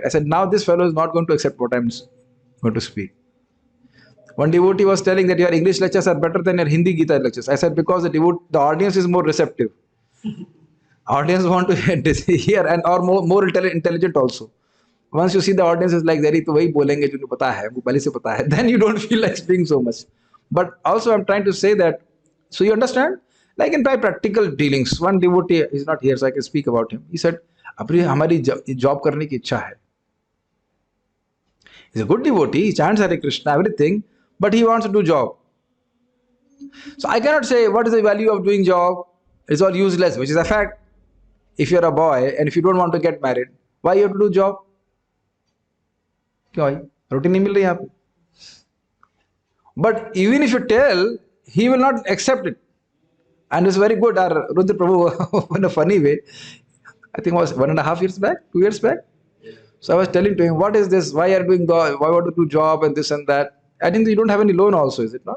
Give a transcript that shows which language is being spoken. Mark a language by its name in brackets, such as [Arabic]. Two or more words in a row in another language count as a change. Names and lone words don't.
[English] I said, now this fellow is not going to accept what I'm going to speak. One devotee was telling that your English lectures are better than your Hindi Gita lectures. I said, because the audience is more receptive. Audience want to hear and or more intelligent also. Once you see the audience is like, [Hindi] "ज़री तो वही बोलेंगे जो उन्हें पता है, वो पहले से पता है," [English] then you don't feel like speaking so much. But also I'm trying to say that, so you understand, like in my practical dealings, one devotee is not here, so I can speak about him. He said, [Hindi] "अपरी हमारी जॉब करने की इच्छा है." [English] He's a good devotee, he chants Hare Krishna, everything, but he wants to do job. So I cannot say what is the value of doing job. It's all useless, which is a fact. If you're a boy and if you don't want to get married, why you have to do job? [Hindi] Why? रूटीन नहीं मिल रही यहाँ पे. [English] But even if you tell, he will not accept it. And it's very good. Our Rudra Prabhu, in a funny way, I think it was 1.5 years back, 2 years back. So I was telling to him, what is this? Why are you doing God? Why want to do job and this and that? I think you don't have any loan also, is it not?